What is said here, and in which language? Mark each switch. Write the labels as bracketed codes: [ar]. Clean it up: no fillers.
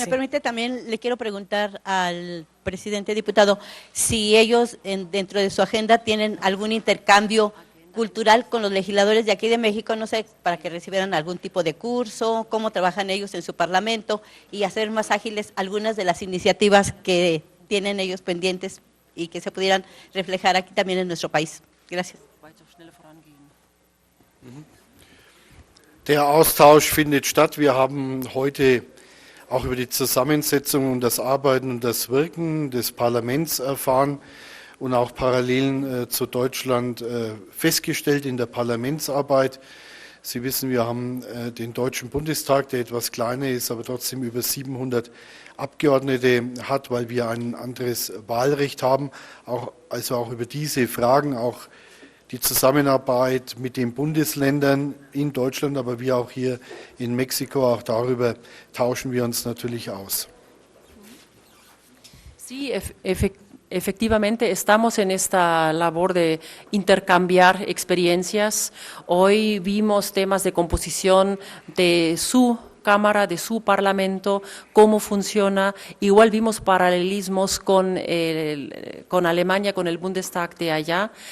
[es] Si me permite, también le quiero preguntar al presidente diputado si ellos dentro de su agenda tienen algún intercambio cultural con los legisladores de aquí de México, no sé, para que recibieran algún tipo de curso, cómo trabajan ellos en su parlamento y hacer más ágiles algunas de las iniciativas que tienen ellos pendientes y que se pudieran reflejar aquí también en nuestro país. Gracias. [de] Der Austausch findet statt. Wir haben heute auch über die Zusammensetzung und das Arbeiten und das Wirken des Parlaments erfahren und auch Parallelen zu Deutschland festgestellt in der Parlamentsarbeit. Sie wissen, wir haben den Deutschen Bundestag, der etwas kleiner ist, aber trotzdem über 700 Abgeordnete hat, weil wir ein anderes Wahlrecht haben. Also auch über diese Fragen, auch die Zusammenarbeit mit den Bundesländern in Deutschland, aber wie auch hier in Mexiko, auch darüber tauschen wir uns natürlich aus. [es] Sí, efectivamente estamos en esta labor de intercambiar experiencias. Hoy vimos temas de composición de su Cámara, de su Parlamento, cómo funciona. Igual vimos paralelismos con Alemania, con el Bundestag de allá.